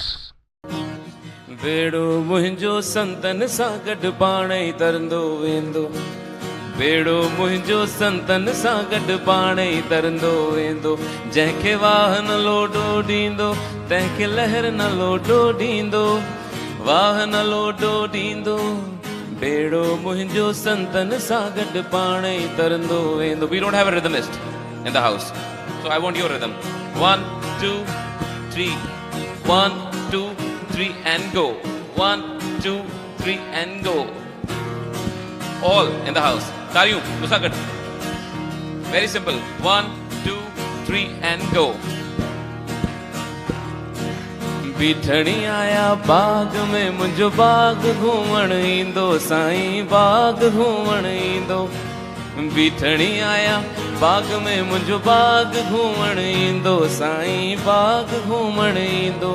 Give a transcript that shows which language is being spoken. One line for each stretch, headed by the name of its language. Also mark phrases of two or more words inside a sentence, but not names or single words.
Sindhi: बेड़ो मुंहिंजो संतन सां गॾु पाण ई तरंदो वेंदो, बेड़ो मुंहिंजो संतन सां गॾु पाण ई तरंदो वेंदो। जंहिंखे वाह न लोॾो ॾींदो, तंहिंखे लहर न लोॾो ॾींदो, वाह न लोॾो ॾींदो। बेड़ो मुंहिंजो संतन सां गॾु पाण ई तरंदो वेंदो।
English: We don't have a rhythmist in the house, so I want your rhythm. 1, 2, 3. 1, 2, 3 and go. 1, 2, 3 and go. All in the house. Karyum, Musagat. Very simple. 1, 2, 3 and go.
Sindhi: बीठणी आया बाग में मुंहिंजो बाग घूमण ईंदो, साईं बाग घूमण ईंदो। बीठणी आया बाग में मुंहिंजो बाग घूमण ईंदो, साईं बाग घूमण ईंदो।